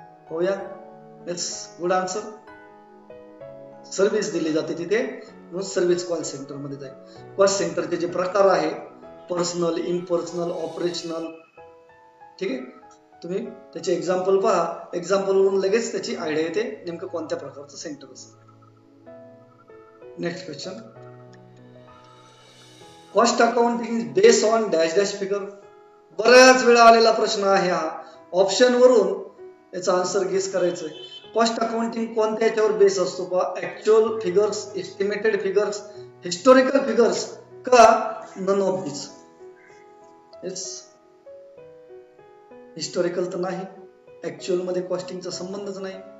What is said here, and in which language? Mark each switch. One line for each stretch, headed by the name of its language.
Marathi: होया,
English: It's good answer.
Marathi: Service दिली जाते तिथे, म्हणून सर्व्हिस कॉस्ट सेंटर मध्ये जाईल. कॉस्ट सेंटरचे जे प्रकार आहे, पर्सनल, इम्पर्सनल, ऑपरेशनल. ठीक आहे, तुम्ही त्याचे एक्झाम्पल पहा. एक्झाम्पल वरून लगेच त्याची आयडिया येते नेमकं कोणत्या प्रकारचं सेंटर असेल.
English: Next question. Cost accounting is based on dash dash figure.
Marathi: बऱ्याच वेळा आलेला प्रश्न आहे हा. ऑप्शन वरून याचा आन्सर गेस करायचंय. कॉस्ट अकाउंटिंग कोणत्या याच्यावर बेस असतो? पहा, actual figures, estimated figures, historical figures का
English: None of this.
Marathi: It's historical तर नाही, ऍक्च्युअल मध्ये कॉस्टिंगचा संबंधच नाही.